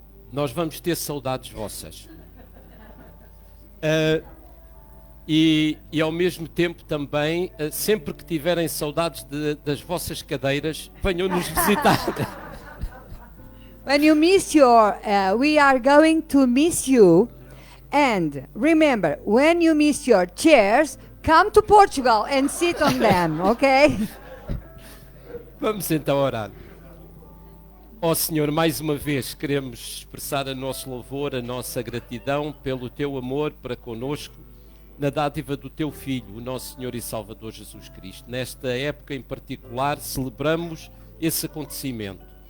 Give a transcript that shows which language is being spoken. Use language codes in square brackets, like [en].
[pt] Nós vamos ter saudades vossas. E ao mesmo tempo também, sempre que tiverem saudades das vossas cadeiras, venham-nos visitar. [en] When you miss we are going to miss you. And remember, when you miss your chairs, come to Portugal and sit on them, okay? [pt] Vamos então orar. Ó Senhor, mais uma vez queremos expressar o nosso louvor, a nossa gratidão pelo Teu amor para conosco, na dádiva do Teu Filho, o nosso Senhor e Salvador Jesus Cristo. Nesta época em particular, celebramos esse acontecimento.